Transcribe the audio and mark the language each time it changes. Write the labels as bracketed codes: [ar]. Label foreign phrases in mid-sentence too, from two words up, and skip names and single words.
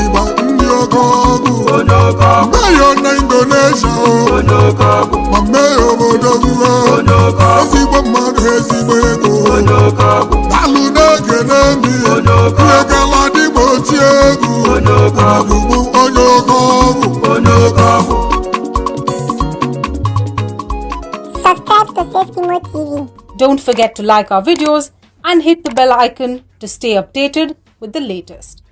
[ig] Ịgba ndị oke ọgwụ. Onye oke ọgwụ. Mayo na Indonesia o. Onye oke ọgwụ. Ma mee obodo gị o. Onye oke ọgwụ. Ezigbo mmadụ, ezigbo ego. Onye oke ọgwụ. Daalụ na-ekene m ihe. Onye oke ọgwụ. Ihe gala dị m oti egwu. Onye oke ọgwụ. Ugwu onye oke ọgwụ. Onye oke ọgwụ. [en] Subscribe to Safe Imo T V. Don't forget to like our videos and hit the bell icon to stay updated with the latest.